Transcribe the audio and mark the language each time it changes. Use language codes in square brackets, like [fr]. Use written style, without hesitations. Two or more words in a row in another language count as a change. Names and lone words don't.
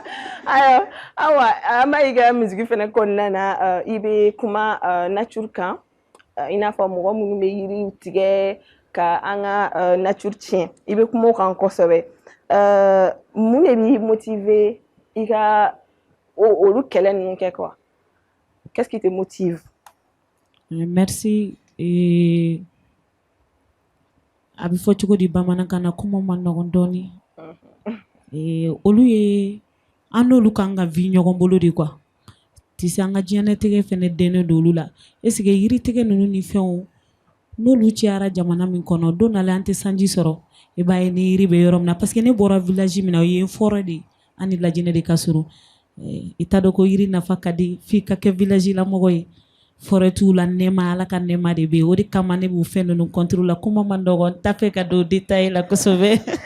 [bm] Alors, Awa, an b'a ye i ka musique fɛnɛ kɔnɔna na i bɛ kuma nature kan. I n'a fɔ mɔgɔ minnu bɛ yiriw tigɛ ka an ka nature tiɲɛ. I bɛ kuma o kan kosɛbɛ. Mun de b'i motiver i ka olu kɛlɛ ninnu kɛ quoi? [fr] Qu'est-ce qui te motive? Merci. [bm] A bɛ fɔ cogo di bamanankan na kuma man nɔgɔn dɔɔni. Olu ye an n'olu kan ka vi ɲɔgɔn bolo [fr] de quoi. [bm] Tise an ka diɲɛlatigɛ fɛnɛ dennen don olu la. [fr] Est-ce que [bm] yiritigɛ ninnu ni fɛnw n'olu cayara jamana min kɔnɔ don dɔ la an tɛ sanji sɔrɔ i b'a ye ni yiri bɛ yɔrɔ min na [fr] parce que [bm] ne bɔra village min na o ye n fɔlɔ de an ni Lajinɛ de ka surun. I t'a dɔn ko yiri nafa ka di f'i ka kɛ village la mɔgɔ ye. Forêt t'u la nɛma Ala ka nɛma de bɛ yen o de kama ne b'u fɛn ninnu [fr] contre la [bm] kuma man nɔgɔn n t'a fɛ ka don détail la kosɛbɛ.